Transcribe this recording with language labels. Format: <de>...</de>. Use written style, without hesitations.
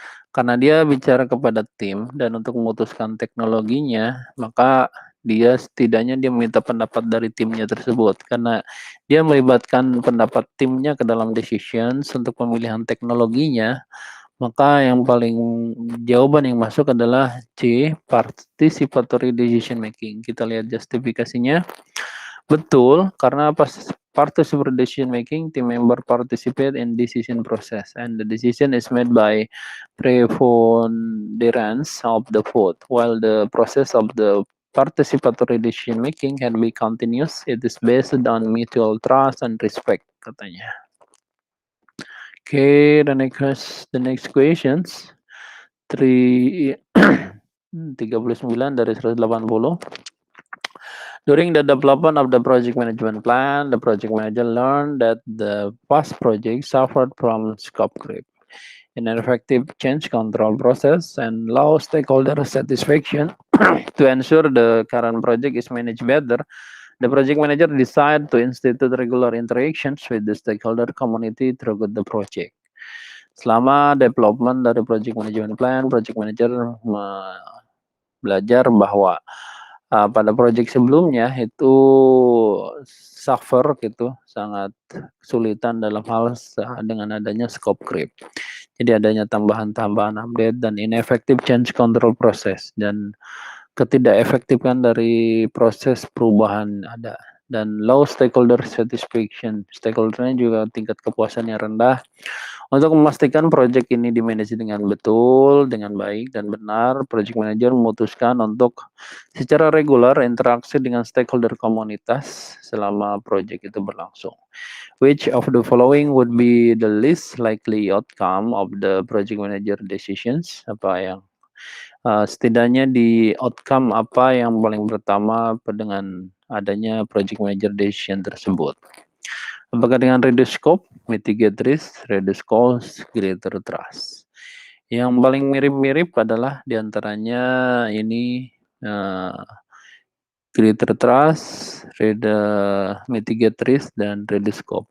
<id>Karena dia bicara kepada tim dan untuk memutuskan teknologinya, maka dia setidaknya dia meminta pendapat dari timnya tersebut. Karena dia melibatkan pendapat timnya ke dalam decisions untuk pemilihan teknologinya, maka yang paling jawaban yang masuk adalah C, participatory decision making. Kita lihat justifikasinya. Betul, karena</id> <en>participatory decision making, team member participate in decision process and the decision is made by preponderance of the vote, while the process of the participatory decision making can be continuous. It is based on mutual trust and respect,</en> <id>katanya.</id> <en>Okay, the next questions. 39 dari 180. During the development of the project management plan, the project manager learned that the past project suffered from scope creep, ineffective change control process, and low stakeholder satisfaction. To ensure the current project is managed better, the project manager decided to institute regular interactions with the stakeholder community throughout the project.</en> <id>Selama development dari project management plan, project manager belajar bahwa pada project sebelumnya itu suffer gitu, sangat kesulitan dalam hal dengan adanya scope creep. Jadi adanya tambahan-tambahan update dan</id> <en>ineffective change control process</en> <id>dan ketidakefektifan dari proses perubahan ada dan</id> <en>low stakeholder satisfaction.</en> <id>Stakeholdernya juga tingkat kepuasannya rendah. Untuk memastikan proyek ini dimanage dengan betul, dengan baik dan benar, project manager memutuskan untuk secara regular interaksi dengan stakeholder komunitas selama proyek itu berlangsung.</id> <en>Which of the following would be the least likely outcome of the project manager decisions?</en> <id>Apa yang setidaknya di outcome apa yang paling pertama dengan adanya project manager decision tersebut? Apakah dengan reduce scope, mitigate risk, reduce cost, greater trust? Yang paling mirip-mirip adalah diantaranya ini greater trust, mitigate risk, dan reduce scope.</id>